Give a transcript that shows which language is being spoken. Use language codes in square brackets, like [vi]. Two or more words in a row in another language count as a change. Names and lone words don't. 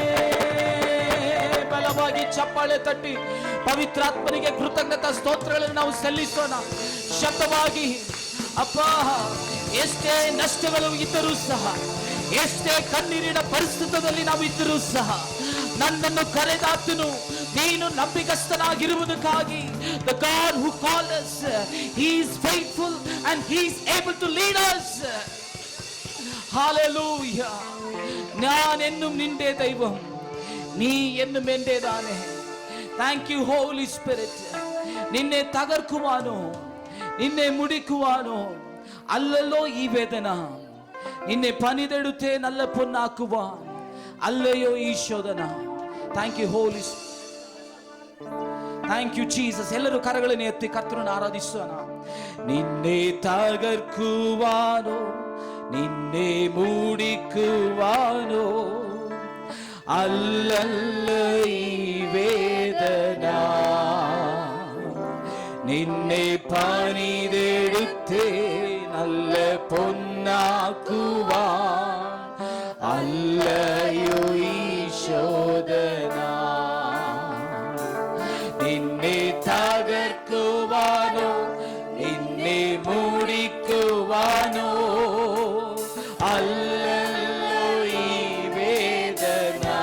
[kn] ಬಲವಾಗಿ ಚಪ್ಪಾಳೆ ತಟ್ಟಿ ಪವಿತ್ರಾತ್ಮನಿಗೆ ಕೃತಜ್ಞತಾ ಸ್ತೋತ್ರಗಳನ್ನು ನಾವು ಸಲ್ಲಿಸೋಣ ಶಬ್ದವಾಗಿ. ಅಪ್ಪ, ಎಷ್ಟೇ ನಷ್ಟಗಳು ಇದ್ದರೂ ಸಹ, ಎಷ್ಟೇ ಕಣ್ಣೀರಿನ ಪರಿಸ್ಥಿತಿಯಲ್ಲಿ ನಾವು ಇದ್ದರೂ ಸಹ, ನನ್ನನ್ನು ಕರೆದಾತನು ನೀನು ನಂಬಿಕಸ್ಥನಾಗಿರುವುದಕ್ಕಾಗಿ. [en] The God who called us, He is faithful and He is able to lead us. [ml] Hallelujah. ഞാനെന്നും നിന്റെ ദൈവം, നീ എന്നും എന്റേതാണ്. [en] Thank you Holy Spirit. [ml] നിന്നെ തകർക്കുവാനോ നിന്നെ മുടിക്കുവാനോ അല്ലല്ലോ ഈ വേദന, നിന്നെ പണിതെടുത്ത് നല്ല പൊന്നാക്കുവ അല്ലയോ ഈ ശോധന. [en] Thank you Holy, thank you Jesus. [kn] ಎಲ್ಲರೂ ಕರಗಳನ್ನು ಎತ್ತಿ ಕರ್ತನನ್ನು ಆರಾಧಿಸೋಣ. [ml] നിന്നെ തകർക്കുവാനോ നിന്നെ മൂടിക്കുവാനോ അല്ലല്ല ഈ വേദനാ, നിന്നെ പണിതെടുത്തേ നല്ല പൊന്നാക്കുവാൻ അല്ലയോ ഈ ശോധന. നിന്നെ തകർക്കുവാനോ നിന്നെ മൂടിക്കുവാനോ അല്ലല്ലോ ഈ വേദന.